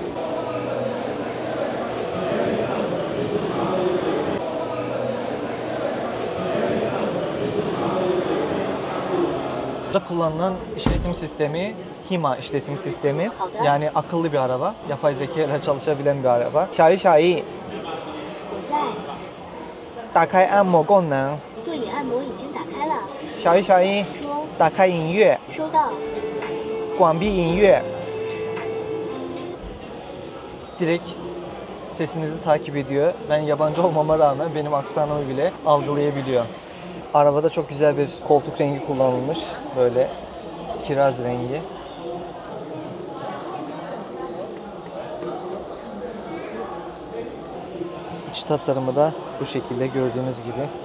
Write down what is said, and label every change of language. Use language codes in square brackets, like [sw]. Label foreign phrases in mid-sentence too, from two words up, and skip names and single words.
[tr] Burada kullanılan işletim sistemi HiMa işletim sistemi. Yani akıllı bir araba. Yapay zeka ile çalışabilen bir araba. [zh] Xiaoyi 打开按摩功能。座椅按摩已经打开了。小一，说打开音乐，收到。关闭音乐。 [tr] Direkt sesinizi takip ediyor. Ben yabancı olmama rağmen benim aksanımı bile algılayabiliyor. Arabada çok güzel bir koltuk rengi kullanılmış. Böyle kiraz rengi. İç tasarımı da bu şekilde gördüğünüz gibi.